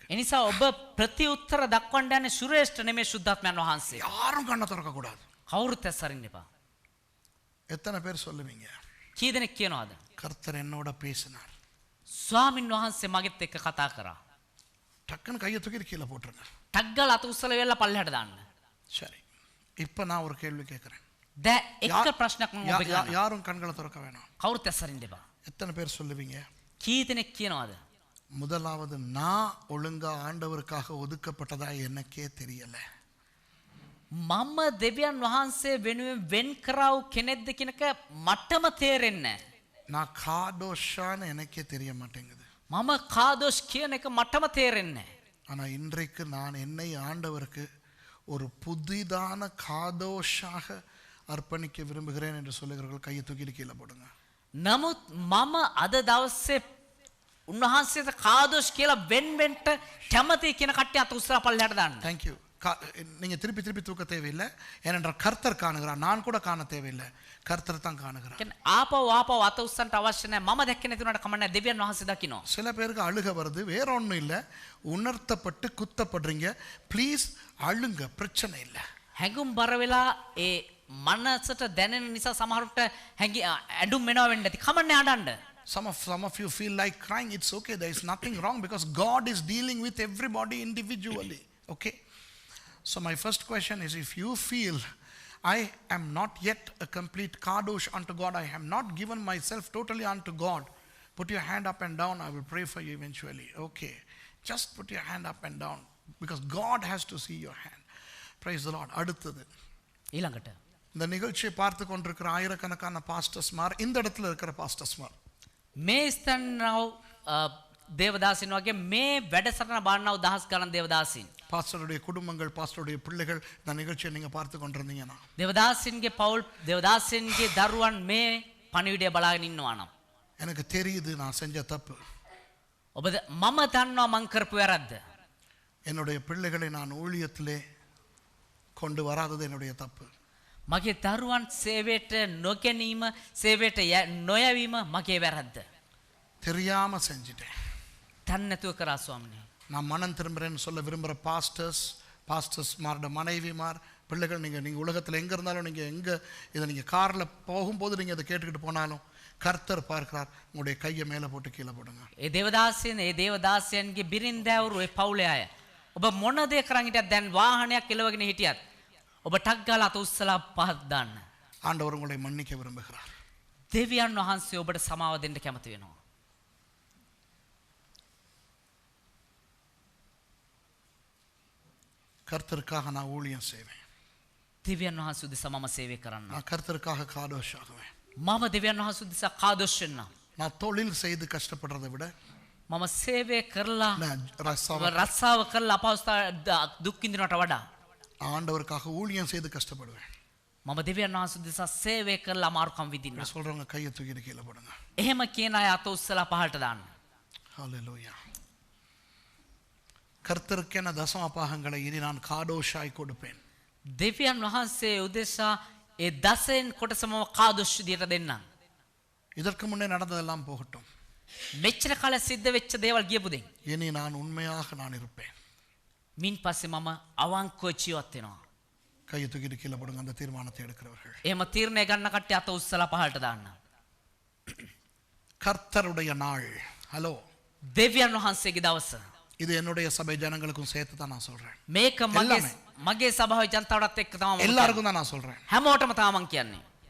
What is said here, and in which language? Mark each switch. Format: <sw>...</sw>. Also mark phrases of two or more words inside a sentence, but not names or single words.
<si>එනිසා ඔබ ප්‍රතිඋත්තර දක්වන්න යන්නේ සුරේෂ්ට නෙමෙයි සුද්ධාත්මයන් වහන්සේ.</si> <ta>யாரும் கண்ணை திறக்க கூடாது.</ta> <si>කවුරුත් ඇස් අරින්න එපා.</si> <ta>எத்தனை பேர் சொல்லுவீங்க?</ta> <si>කී දෙනෙක් කියනවාද?</si> <ta>கர்த்தர் என்னோட பேசினார்.</ta> <si>ස්වාමින් වහන්සේ මගෙත් එක්ක කතා කරා.</si> <ta>டக்குன்னு கையை தூக்கி கீழே போட்டுருங்க.</ta> <si>ටක් ගාලා අත උස්සලා වෙලා පල්ලෙහාට දාන්න.</si> <ta>சரி, இப்போ நான் ஒரு கேள்வி கேட்குறேன்.</ta> <si>දැන් එක ප්‍රශ්නයක් මම ඔබට අහනවා.</si> <ta>யாரும் கண்களை திறக்க வேணாம்.</ta> <si>කවුරුත් ඇස් අරින්න එපා.</si> <ta>எத்தனை பேர் சொல்லுவீங்க?</ta> <si>කී දෙනෙක් කියනවාද?</si> <ta>முதலாவது, நான் ஒழுங்கா ஆண்டவருக்காக ஒதுக்கப்பட்டதா எனக்கே தெரியல.</ta> <si>මම දෙවියන් වහන්සේ වෙනුවෙන් වෙන් කරා වූ කෙනෙක්ද කියනක මටම තේරෙන්නේ නැහැ.</si> <ta>நான் காதோஷான்னு எனக்கே தெரிய மாட்டேங்குது.</ta> <si>මම කාදෝෂ් කියන එක මටම තේරෙන්නේ නැහැ.</si> <ta>ஆனா இன்றைக்கு நான் என்னை ஆண்டவருக்கு ஒரு புதிதான காதோஷாக அர்ப்பணிக்க விரும்புகிறேன் என்று சொல்லுகிறவர்கள் கையை தூக்கி கீழே போடுங்க.</ta> <si>නමුත් මම අද දවසේ උන්වහන්සේට කාදෝෂ් කියලා වෙන්වෙන්ට කැමති කියන කට්ටිය අත උස්සලා පල්ලෙහාට දාන්න.</si> <en>Thank you.</en> <ta>நீங்க திருப்பி திருப்பி தூக்க தேவையில்லை, ஏனென்றால் கர்த்தர் காணுகிறார். நான் கூட காண தேவையில்லை, கர்த்தர் தான் காணுகிறார்.</ta> <si>ආපව අත උස්සන්න අවශ්‍ය නැහැ. මම දැක්කේ නැති උනාට කමන්නේ දෙවියන් වහන්සේ දකින්න.</si> <ta>சில பேருக்கு அழுக வருது, வேற ஒன்றும் இல்லை, உணர்த்தப்பட்டு குத்தப்படுறீங்க. ப்ளீஸ் அழுங்க, பிரச்சனை இல்லை.</ta> <si>හැඟුම් බර වෙලා ඒ මනසට දැනෙන නිසා සමහරට ඇඬුම් වෙනවා වෙන්න ඇති. කමන්නේ අඬන්න.</si> <en>Some of you feel like crying. It's okay. There is nothing wrong because God is dealing with everybody individually. Okay? So my first question is, if you feel I am not yet a complete kadosh unto God, I have not given myself totally unto God, Put your hand up and down. I will pray for you eventually. Okay. Just put your hand up and down because God has to see your hand. Praise the Lord.</en> <ta>அடுத்தது</ta> <si>ඊළඟට</si> <ta>இந்த நிகழ்ச்சியை பார்த்து கொண்டிருக்கிற ஆயிரக்கணக்கான பாஸ்டர்ஸ்மார் இந்த இடத்துல இருக்கிற பாஸ்டர்ஸ்மார்</ta> <si>මේ ස්තන්නව දේවදාසින් වගේ මේ වැඩසටහන බලනව දහස් ගණන් දේවදාසින්</si> <ta>பாஸ்டருடைய குடும்பங்கள் பாஸ்டருடைய பிள்ளைகள் இந்த நிகழ்ச்சியை நீங்க பார்த்து கொண்டிருந்தீங்கன்னா</ta> <si>දේවදාසින්ගේ පවුල් දේවදාසින්ගේ දරුවන් මේ පණිවිඩය බලාගෙන ඉන්නවා නම්</si> <ta>எனக்கு தெரியுது நான் செஞ்ச தப்பு</ta> <si>ඔබ මම දන්නවා මං කරපු වැරද්ද</si> <ta>என்னுடைய பிள்ளைகளை நான் ஊழியத்திலே கொண்டு வராதது என்னுடைய தப்பு</ta> <si>මගේ දරුවන් සේවයට නොගැනීම සේවයට නොයවීම මගේ වැරද්ද</si> <ta>தெரியாம செஞ்சிட்டேன்</ta> <si>දන්නේ නැතුව කරා ස්වාමීනි</si> <ta>நான் மனம் திரும்புறேன்னு சொல்ல விரும்புகிற பாஸ்டர்ஸ்மாரோட மனைவிமார் பிள்ளைகள் நீங்கள் உலகத்தில் எங்கே இருந்தாலும் நீங்கள் எங்கே இதை நீங்கள் காரில் போகும்போது நீங்கள் இதை கேட்டுக்கிட்டு போனாலும் கர்த்தர் பார்க்கிறார் உங்களுடைய கையை மேலே போட்டு கீழே போடுங்க</ta> <si>ඒ දේවදාසයන්ගේ බිරින්දෑවරු ඒ පවුලේ අය ඔබ මොන දේ කරන් හිටියත් දැන් වාහනයක් එලවගෙන හිටියත් ඔබ ටක් ගාලා අත උස්සලා පහත් දාන්න</si> <ta>ஆண்டவர் உங்களை மன்னிக்க விரும்புகிறார்</ta> <si>දෙවියන් වහන්සේ ඔබට සමාව දෙන්න කැමති වෙනවා</si> <ta>கர்த்தருக்காக நான் ஊழியம் செய்வேன்</ta> <si>දෙවියන් වහන්සේ උදෙසා මම සේවය කරන්න</si> <ta>நான் கர்த்தருக்காக காதோஷ் ஆகுவேன்</ta> <si>මම දෙවියන් වහන්සේ උදෙසා කාදොස් වෙන්න</si> <ta>நான் தொழில் செய்து கஷ்டப்படுறதை விட</ta> <si>මම සේවය කරලා</si> <ta>நான்</ta> <si>රස්සාව කරලා අපහසුතා දුක් විඳිනවට වඩා</si> <ta>ஆண்டவருக்காக ஊழியம் செய்து கஷ்டப்படுவேன்</ta> <si>මම දෙවියන් වහන්සේ උදෙසා සේවය කරලා අමාරුකම් විඳින්න</si> <ta>சொல்றவங்க கையை தூக்கிட்டு கீழே போடுங்க</ta> <si>එහෙම කියන අය අත උස්සලා පහළට දාන්න</si> <ta>ஹல்லேலூயா கர்த்தருக்கென தசம பாகங்களை இனி நான் காடோஷாய் கொடுப்பேன்</ta> <si>දෙවියන් වහන්සේ උදෙසා ඒ දසෙන් කොටසම කාදොස් විදියට දෙන්නම්</si> <ta>இதற்கு முன்னே நடந்ததெல்லாம் போகட்டும்</ta> <si>මෙච්චර කාල සිද්ධ වෙච්ච දේවල් ගියපු දෙයින්</si> <ta>இனி நான் உண்மையாக நான் இருப்பேன்</ta> <si>මින් පස්සේ මම අවංකව ජීවත් වෙනවා</si> <ta>கையை தூக்கிட்டு கீழே போடுங்க அந்த தீர்மானத்தை எடுக்கிறவர்கள்</ta> <si>එහෙම තීරණය ගන්න කට්ටිය අත උස්සලා පහළට දාන්න</si> <ta>கர்த்தருடைய நாள் ஹலோ</ta> <si>දෙවියන් වහන්සේගේ දවස</si> <ta>இது என்னுடைய சபை ஜனங்களுக்கும் சேர்த்து தான் நான் சொல்றேன்</ta> <si>මේක මගේ සභාවේ ජනතාවටත් එක්ක තමයි</si> <ta>எல்லாருக்கும் தான் நான் சொல்றேன்</ta> <si>හැමෝටම තමයි මං කියන්නේ</si>